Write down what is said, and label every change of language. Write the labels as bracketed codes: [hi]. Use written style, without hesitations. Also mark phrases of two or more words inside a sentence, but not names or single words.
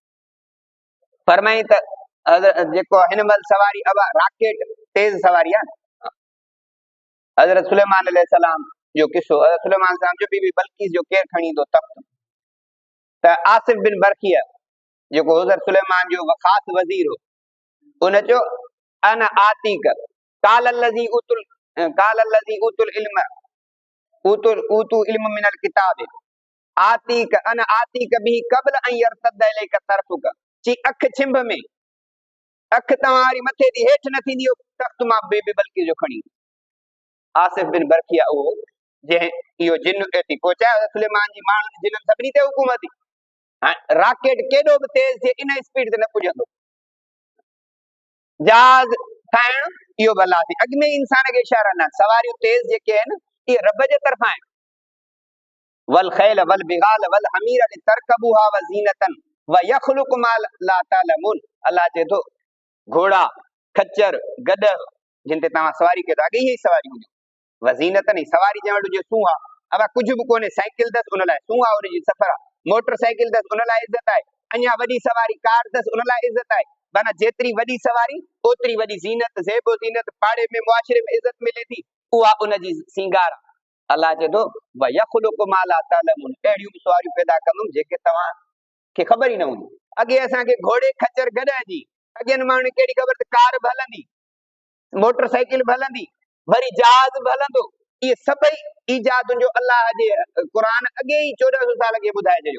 [sd] फरमाई त जेको हिन महिल सवारी अब राकेट तेज़ सवारी आहे, हज़रत सुलेमान अलैहिस्सलाम जो किस्सो, हज़रत सुलेमान अलैहिस्सलाम जो बीबी बल्कीस जो केरु खणी ईंदो तख़्त, त आसिफ बिन बरखिया जेको हज़रत सुलेमान जो ख़ासि वज़ीर हो, उन चयो [ar] أنا آتيك قال الذي أوتوا العلم أوتوا علم من الكتاب آتيك أنا آتيك به قبل أن يرتد إليك طرفك, [sd] ची अख छिंभ में, अख तव्हांरी मथे जी हेठि न थींदी, तख़्त मां बीबी बल्कीस जो खणी। आसिफ बिन बरखिया उहो जंहिं इहो जिन एती पहुचायो, सुलेमान जी माण्हुनि जिन सभिनी ते हुकूमत थी, राकेट केॾो बि तेज़ थिए इन स्पीड ते न पुॼंदो, जहाज ठाहिण इहो बि अलाह थी, अॻु में इंसान खे इशारा न, सवारियूं तेज़ जेके आहिनि इहे रब जे तरफ़ां आहिनि। [ar] والخيل والبغال والحمير لتركبوها وزينة ويخلق ما لا تعلمون, [sd] अल्लाह चए थो घोड़ा, खच्चर, गॾ जिन ते तव्हां सवारी कयो था, अॻे इहे सवारी हूंदियूं, [ar] وزينة [sd] सवारी जंहिं वटि हुजे सूंह आहे, अब कुझु बि कोन्हे, साइकिल अथसि उन लाइ सूंह आहे, उनजी सफ़र आहे, मोटर साइकिल अथसि उन लाइ इज़त आहे, अञा वॾी सवारी कार अथसि उन लाइ इज़त आहे, माना जेतिरी वॾी सवारी ओतिरी वॾी ज़ीनत, ज़ेबो ज़ीनत, पाड़े में मुआशिरे में इज़त मिले थी, उहा उनजी सींगार आहे। अल्लाह चए थो [ar] ويخلق ما لا تعلمون, [sd] अहिड़ियूं बि सुवारियूं पैदा कंदुमि जेके तव्हांखे ख़बर ई न हूंदी। अॻे असांखे घोड़े खच्चर गॾ जी, अॻियनि माण्हुनि खे कहिड़ी ख़बर त कार बि हलंदी, मोटरसाइकिल बि हलंदी, वरी जहाज बि हलंदो। इहे सभई ईजादुनि जो अल्लाह जे क़ुरान अॻे ई 1400 साल अॻे ॿुधाए छॾियो।